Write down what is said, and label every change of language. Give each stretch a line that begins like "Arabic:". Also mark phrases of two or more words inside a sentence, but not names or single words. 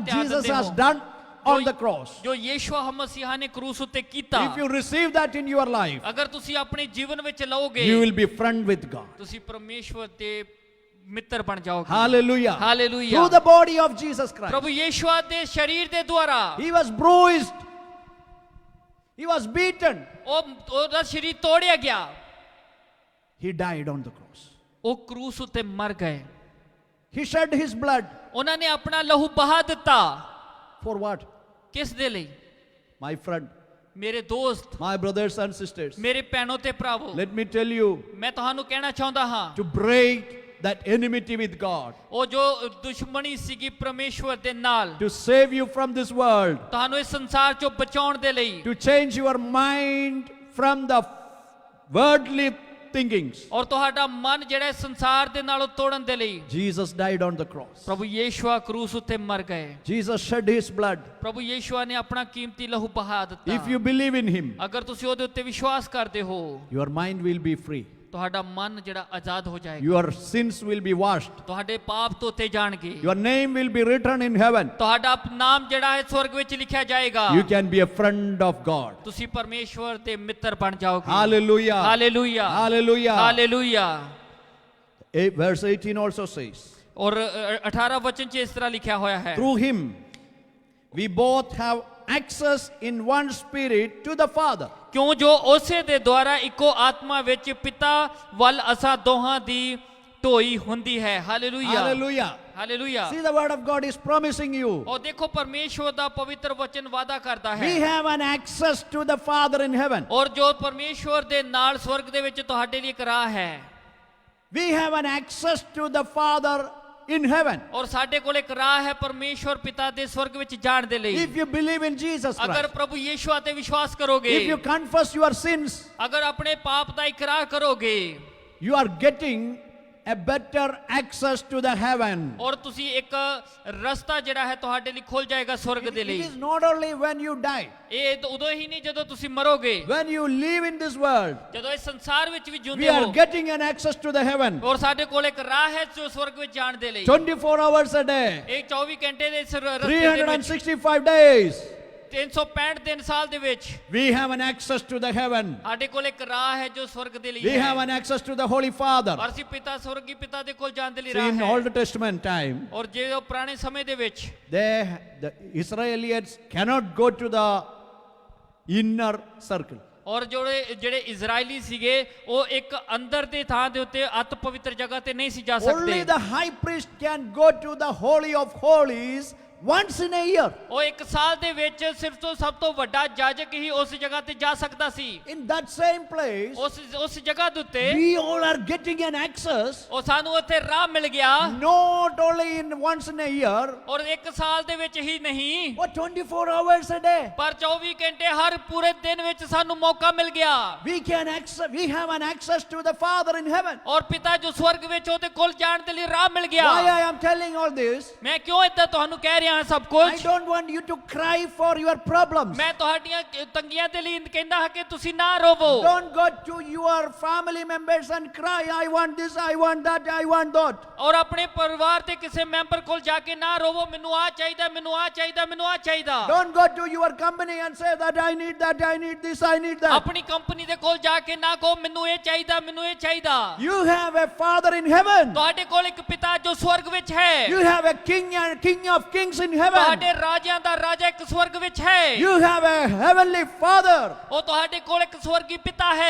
Punjabi: ਧਿਆਨ
English: Jesus
Punjabi: ਦਿੰਦੇ
English: has
Punjabi: ਹੋ
English: done on the cross,
Punjabi: ਜੋ ਯੇਸ਼ੂਆ ਮਸੀਹਾ ਨੇ ਕਰੂਸ ਉੱਤੇ ਕੀਤਾ
English: if you receive that in your life,
Punjabi: ਅਗਰ ਤੁਸੀਂ ਆਪਣੇ ਜੀਵਨ ਵਿੱਚ ਲਓਗੇ
English: you will be friend with God.
Punjabi: ਤੁਸੀਂ ਪਰਮੇਸ਼ਵਰ ਦੇ ਮਿੱਤਰ ਬਣ ਜਾਓਗੇ
English: Hallelujah. Hallelujah. Through the body of Jesus Christ.
Punjabi: ਪ੍ਰਭੂ ਯੇਸ਼ੂਆ ਦੇ ਸਰੀਰ ਦੇ ਦੁਆਰਾ
English: He was bruised. He was beaten.
Punjabi: ਉਹਦਾ ਸਰੀਰ ਤੋੜਿਆ ਗਿਆ
English: He died on the cross.
Punjabi: ਉਹ ਕਰੂਸ ਉੱਤੇ ਮਰ ਗਏ
English: He shed his blood.
Punjabi: ਉਹਨਾਂ ਨੇ ਆਪਣਾ ਲਹੂ ਬਹਾ ਦਿੱਤਾ
English: For what?
Punjabi: ਕਿਸ ਦੇ ਲਈ
English: My friend,
Punjabi: ਮੇਰੇ ਦੋਸਤ
English: my brothers and sisters,
Punjabi: ਮੇਰੇ ਭੈਣੋ ਤੇ ਭਰਾਵੋ
English: let me tell you,
Punjabi: ਮੈਂ ਤੁਹਾਨੂੰ ਕਹਿਣਾ ਚਾਹੁੰਦਾ ਹਾਂ
English: to break that enmity with God,
Punjabi: ਉਹ ਜੋ ਦੁਸ਼ਮਣੀ ਸੀਗੀ ਪਰਮੇਸ਼ਵਰ ਦੇ ਨਾਲ
English: to save you from this world,
Punjabi: ਤੁਹਾਨੂੰ ਇਸ ਸੰਸਾਰ ਚੋਂ ਬਚਾਉਣ ਦੇ ਲਈ
English: to change your mind from the worldly thinkings.
Punjabi: ਔਰ ਤੁਹਾਡਾ ਮਨ ਜਿਹੜਾ ਇਸ ਸੰਸਾਰ ਦੇ ਨਾਲੋਂ ਤੋੜਨ ਦੇ ਲਈ
English: Jesus died on the cross.
Punjabi: ਪ੍ਰਭੂ ਯੇਸ਼ੂਆ ਕਰੂਸ ਉੱਤੇ ਮਰ ਗਏ
English: Jesus shed his blood.
Punjabi: ਪ੍ਰਭੂ ਯੇਸ਼ੂਆ ਨੇ ਆਪਣਾ ਕੀਮਤੀ ਲਹੂ ਬਹਾ ਦਿੱਤਾ
English: If you believe in him,
Punjabi: ਅਗਰ ਤੁਸੀਂ ਉਹਦੇ ਉੱਤੇ ਵਿਸ਼ਵਾਸ ਕਰਦੇ ਹੋ
English: your mind will be free.
Punjabi: ਤੁਹਾਡਾ ਮਨ ਜਿਹੜਾ ਆਜ਼ਾਦ ਹੋ ਜਾਏਗਾ
English: Your sins will be washed.
Punjabi: ਤੁਹਾਡੇ ਪਾਪ ਧੋਤੇ ਜਾਣਗੇ
English: Your name will be written in heaven.
Punjabi: ਤੁਹਾਡਾ ਨਾਮ ਜਿਹੜਾ ਹੈ ਸਵਰਗ ਵਿੱਚ ਲਿਖਿਆ ਜਾਏਗਾ
English: You can be a friend of God.
Punjabi: ਤੁਸੀਂ ਪਰਮੇਸ਼ਵਰ ਦੇ ਮਿੱਤਰ ਬਣ ਜਾਓਗੇ
English: Hallelujah.
Punjabi: ਹਾਲੇਲੂਇਆ
English: Hallelujah.
Punjabi: ਹਾਲੇਲੂਇਆ
English: Verse 18 also says,
Punjabi: ਔਰ 18 ਵਚਨ 'ਚ ਇਸ ਤਰ੍ਹਾਂ ਲਿਖਿਆ ਹੋਇਆ ਹੈ
English: through him we both have access in one spirit to the Father.
Punjabi: ਕਿਉਂ ਜੋ ਉਸੇ ਦੇ ਦੁਆਰਾ ਇੱਕੋ ਆਤਮਾ ਵਿੱਚ ਪਿਤਾ ਵੱਲ ਅਸਾਂ ਦੋਹਾਂ ਦੀ ਢੋਈ ਹੁੰਦੀ ਹੈ ਹਾਲੇਲੂਇਆ
English: Hallelujah.
Punjabi: ਹਾਲੇਲੂਇਆ
English: See, the word of God is promising you.
Punjabi: ਉਹ ਦੇਖੋ ਪਰਮੇਸ਼ਵਰ ਦਾ ਪਵਿੱਤਰ ਵਚਨ ਵਾਅਦਾ ਕਰਦਾ
English: We
Punjabi: ਹੈ
English: have an access to the Father in heaven.
Punjabi: ਔਰ ਜੋ ਪਰਮੇਸ਼ਵਰ ਦੇ ਨਾਲ ਸਵਰਗ ਦੇ ਵਿੱਚ ਤੁਹਾਡੇ ਲਈ ਇੱਕ ਰਾਹ ਹੈ
English: We have an access to the Father in heaven.
Punjabi: ਔਰ ਸਾਡੇ ਕੋਲ ਇੱਕ ਰਾਹ ਹੈ ਪਰਮੇਸ਼ਵਰ ਪਿਤਾ ਦੇ ਸਵਰਗ ਵਿੱਚ ਜਾਣ ਦੇ ਲਈ
English: If you believe in Jesus
Punjabi: ਅਗਰ
English: Christ,
Punjabi: ਪ੍ਰਭੂ ਯੇਸ਼ੂਆ ਤੇ ਵਿਸ਼ਵਾਸ ਕਰੋਗੇ
English: if you confess your sins,
Punjabi: ਅਗਰ ਆਪਣੇ ਪਾਪ ਦਾ ਇਕਰਾਰ ਕਰੋਗੇ
English: you are getting a better access to the heaven.
Punjabi: ਔਰ ਤੁਸੀਂ ਇੱਕ ਰਸਤਾ ਜਿਹੜਾ ਹੈ ਤੁਹਾਡੇ ਲਈ ਖੁੱਲ ਜਾਏਗਾ ਸਵਰਗ ਦੇ
English: It
Punjabi: ਲਈ
English: is not only when you die,
Punjabi: ਇਹ ਤਾਂ ਉਦੋਂ ਹੀ ਨਹੀਂ ਜਦੋਂ ਤੁਸੀਂ ਮਰੋਗੇ
English: when you live in this world,
Punjabi: ਜਦੋਂ ਇਸ ਸੰਸਾਰ ਵਿੱਚ ਵੀ
English: we
Punjabi: ਜਿਉਂਦੇ
English: are
Punjabi: ਹੋ
English: getting an access to the heaven.
Punjabi: ਔਰ ਸਾਡੇ ਕੋਲ ਇੱਕ ਰਾਹ ਹੈ ਜੋ ਸਵਰਗ ਵਿੱਚ ਜਾਣ ਦੇ ਲਈ
English: 24 hours a day,
Punjabi: ਇਹ 24 ਘੰਟੇ ਦੇ ਇਸ ਰਸਤੇ ਦੇ ਵਿੱਚ
English: 365 days,
Punjabi: 365 ਦਿਨ ਸਾਲ ਦੇ ਵਿੱਚ
English: we have an access to the heaven.
Punjabi: ਸਾਡੇ ਕੋਲ ਇੱਕ ਰਾਹ ਹੈ ਜੋ ਸਵਰਗ ਦੇ ਲਈ
English: We
Punjabi: ਹੈ
English: have an access to the Holy Father.
Punjabi: ਔਰ ਅਸੀਂ ਪਿਤਾ ਸਵਰਗੀ ਪਿਤਾ ਦੇ ਕੋਲ ਜਾਣ ਦੇ ਲਈ
English: See,
Punjabi: ਰਾਹ
English: in
Punjabi: ਹੈ
English: Old Testament time,
Punjabi: ਔਰ ਜੇ ਉਹ ਪੁਰਾਣੇ ਸਮੇਂ ਦੇ ਵਿੱਚ
English: the Israelites cannot go to the inner circle.
Punjabi: ਔਰ ਜਿਹੜੇ ਇਜ਼ਰਾਈਲੀ ਸੀਗੇ ਉਹ ਇੱਕ ਅੰਦਰ ਦੇ ਥਾਂ ਦੇ ਉੱਤੇ ਅਤ ਪਵਿੱਤਰ ਜਗ੍ਹਾ ਤੇ ਨਹੀਂ ਸੀ ਜਾ
English: Only
Punjabi: ਸਕਦੇ
English: the high priest can go to the Holy of Holies once in a year.
Punjabi: ਉਹ ਇੱਕ ਸਾਲ ਦੇ ਵਿੱਚ ਸਿਰਫ ਤੋਂ ਸਭ ਤੋਂ ਵੱਡਾ ਜਾਜਕ ਹੀ ਉਸ ਜਗ੍ਹਾ ਤੇ ਜਾ ਸਕਦਾ ਸੀ
English: In that same place,
Punjabi: ਉਸ ਜਗ੍ਹਾ ਦੇ ਉੱਤੇ
English: we all are getting an access,
Punjabi: ਉਹ ਸਾਨੂੰ ਉੱਥੇ ਰਾਹ ਮਿਲ ਗਿਆ
English: not only in once in a year,
Punjabi: ਔਰ ਇੱਕ ਸਾਲ ਦੇ ਵਿੱਚ ਹੀ ਨਹੀਂ
English: but 24 hours a day.
Punjabi: ਪਰ 24 ਘੰਟੇ ਹਰ ਪੂਰੇ ਦਿਨ ਵਿੱਚ ਸਾਨੂੰ ਮੌਕਾ ਮਿਲ ਗਿਆ
English: We have an access to the Father in heaven.
Punjabi: ਔਰ ਪਿਤਾ ਜੋ ਸਵਰਗ ਵਿੱਚ ਉਹਦੇ ਕੋਲ ਜਾਣ ਦੇ ਲਈ ਰਾਹ ਮਿਲ ਗਿਆ
English: Why I am telling all this?
Punjabi: ਮੈਂ ਕਿਉਂ ਇੱਦਾਂ ਤੁਹਾਨੂੰ ਕਹਿ ਰਿਹਾ ਲਿਆ ਹਾਂ ਸਭ
English: I
Punjabi: ਕੁਝ
English: don't want you to cry for your problems.
Punjabi: ਮੈਂ ਤੁਹਾਡੀਆਂ ਤੰਗੀਆਂ ਦੇ ਲਈ ਕਹਿੰਦਾ ਹਾਂ ਕਿ ਤੁਸੀਂ ਨਾ ਰੋਵੋ
English: Don't go to your family members and cry, I want this, I want that, I want that.
Punjabi: ਔਰ ਆਪਣੇ ਪਰਿਵਾਰ ਤੇ ਕਿਸੇ ਮੈਂਬਰ ਕੋਲ ਜਾ ਕੇ ਨਾ ਰੋਵੋ ਮੈਨੂੰ ਆ ਚਾਹੀਦਾ ਮੈਨੂੰ ਆ ਚਾਹੀਦਾ ਮੈਨੂੰ ਆ ਚਾਹੀਦਾ
English: Don't go to your company and say that I need that, I need this, I need that.
Punjabi: ਆਪਣੀ ਕੰਪਨੀ ਦੇ ਕੋਲ ਜਾ ਕੇ ਨਾ ਕਹੋ ਮੈਨੂੰ ਇਹ ਚਾਹੀਦਾ ਮੈਨੂੰ ਇਹ ਚਾਹੀਦਾ
English: You have a Father in heaven.
Punjabi: ਤੁਹਾਡੇ ਕੋਲ ਇੱਕ ਪਿਤਾ ਜੋ ਸਵਰਗ ਵਿੱਚ ਹੈ
English: You have a King and King of Kings in heaven.
Punjabi: ਤੁਹਾਡੇ ਰਾਜਿਆਂ ਦਾ ਰਾਜਾ ਇੱਕ ਸਵਰਗ ਵਿੱਚ ਹੈ
English: You have a Heavenly Father
Punjabi: ਉਹ ਤੁਹਾਡੇ ਕੋਲ ਇੱਕ ਸਵਰਗੀ ਪਿਤਾ ਹੈ